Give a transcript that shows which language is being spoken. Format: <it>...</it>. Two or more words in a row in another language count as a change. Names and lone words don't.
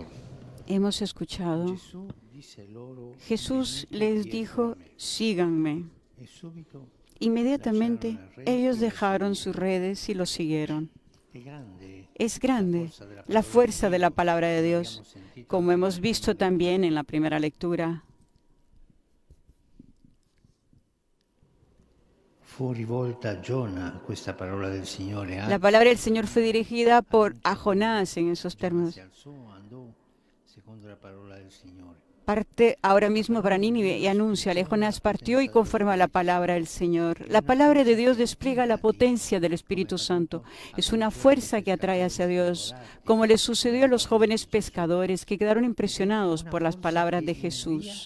<es>Hemos escuchado. Jesús les dijo, síganme. Inmediatamente ellos dejaron sus redes y lo siguieron. Es grande la fuerza de la palabra de Dios, como hemos visto también en la primera lectura.</es> <it>Fu rivolta a Giona questa parola del Signore.</it> <es>La palabra del Señor fue dirigida a Jonás en esos términos.</es> <it>Si alzò, andò secondo la parola del Signore.</it> <es>Parte ahora mismo para Nínive y anúnciale. Jonás partió y conforme a la palabra del Señor. La palabra de Dios despliega la potencia del Espíritu Santo. Es una fuerza que atrae hacia Dios, como le sucedió a los jóvenes pescadores que quedaron impresionados por las palabras de Jesús.</es>